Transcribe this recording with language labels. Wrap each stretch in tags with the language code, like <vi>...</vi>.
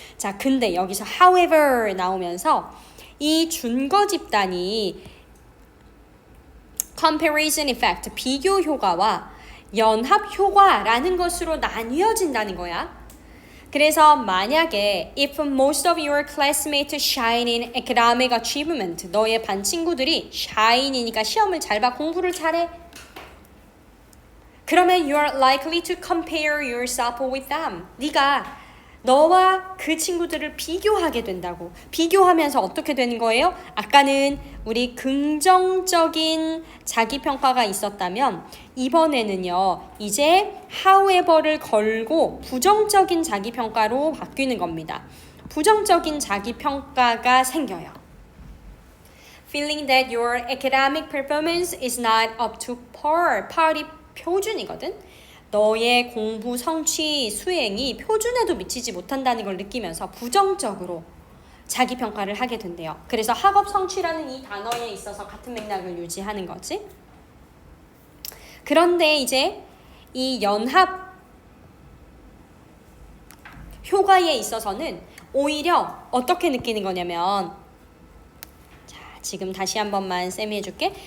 <ko>자, 근데 여기서 however 나오면서 이 준거 집단이 comparison effect, 비교 효과와 연합 효과라는 것으로 나뉘어진다는 거야. 그래서 만약에</ko> <en>if most of your classmates shine in academic achievement,</en> <ko>너의 반 친구들이 shine이니까 시험을 잘 봐, 공부를 잘해. 그러면</ko> <en>you are likely to compare yourself with them.</en> <ko>네가 너와 그 친구들을 비교하게 된다고. 비교하면서 어떻게 되는 거예요? 아까는 우리 긍정적인 자기평가가 있었다면 이번에는요. 이제 however를 걸고 부정적인 자기평가로 바뀌는 겁니다. 부정적인 자기평가가 생겨요.</ko> <en>Feeling that your academic performance is not up to par.</en> <ko>par이 표준이거든. 너의 공부 성취 수행이 표준에도 미치지 못한다는 걸 느끼면서 부정적으로 자기평가를 하게 된대요. 그래서 학업 성취라는 이 단어에 있어서 같은 맥락을 유지하는 거지. 그런데 이제 이 연합 효과에 있어서는 오히려 어떻게 느끼는 거냐면, 자, 지금 다시 한 번만 쌤이 해줄게.</ko>